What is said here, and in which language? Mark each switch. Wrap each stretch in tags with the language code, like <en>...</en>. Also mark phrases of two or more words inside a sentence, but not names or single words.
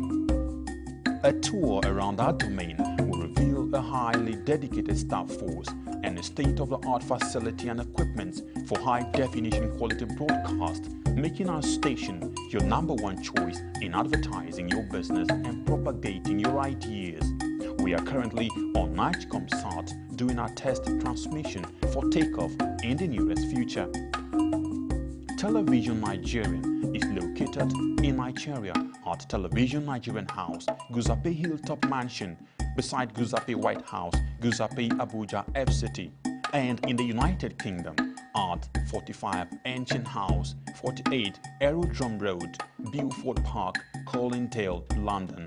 <en>A tour around our domain will reveal a highly dedicated staff force and a state-of-the-art facility and equipment for high-definition quality broadcast, making our station your #1 choice in advertising your business and propagating your ideas. We are currently on NigComSat doing our test transmission for takeoff in the nearest future. Television Nigerian is located in Nigeria at Television Nigerian House, Guzape Hilltop Mansion, beside Guzape White House, Guzape Abuja FCT, and in the United Kingdom at 45 Ancient House, 48 Aerodrome Road, Beaufort Park, Colindale, London.</en>